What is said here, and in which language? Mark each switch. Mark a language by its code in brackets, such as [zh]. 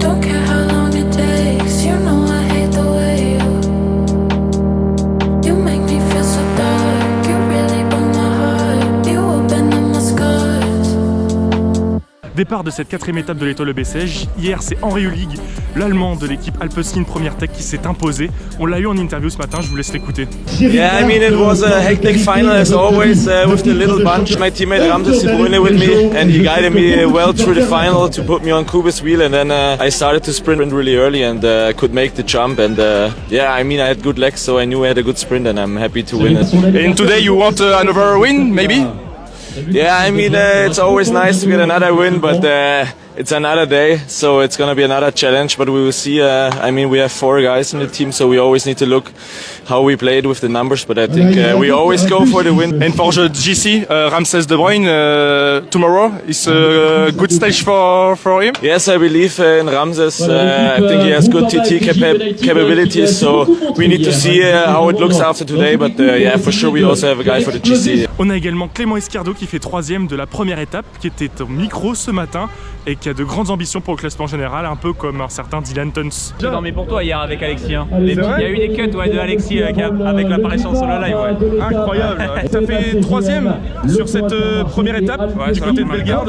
[en] Don't care how long it takes. You know I hate the way you make me feel so dark. You really broke my heart. You open up my scars. [fr] Départ de cette quatrième étape de l'étoile BCG. Hier, c'est Henri Hulig, l'Allemand de l'équipe Alpecin Première Tech, qui s'est imposé. On l'a eu en interview ce matin, je vous laisse l'écouter. [en] Yeah, I mean it was a hectic final as always with the little bunch. My teammate Ramses De Bruyne with me, and he guided me well through the final to put me on Kuba's wheel, and then I started to sprint really early and could make the jump, and yeah, I mean I had good legs, so I knew I had a good sprint, and I'm happy to win it. And today you want another win, maybe? Yeah, I mean it's always nice to get another win, but it's another day, so it's gonna be another challenge, but we will see. I mean, we have 4 guys in the team, so we always need to look how we played with the numbers, but I think we always go for the win. And for the GC, Ramses De Bruyne, tomorrow is a good stage for him? Yes, I believe in Ramses. I think he has good TT capabilities, so we need to see how it looks after today, but yeah, for sure we also have a guy for the GC. [fr] On a également Clément Escardo qui fait 3e de la première étape, qui était au micro ce matin et qui a de grandes ambitions pour le classement général, un peu comme un certain Dylan Tuns. J'ai dormi pour toi hier avec Alexis. Hein. Il y a eu des cuts de Alexis avec l'apparition sur le live. Ouais. Incroyable. Ça fait 3e sur cette première étape du côté de Bellegarde.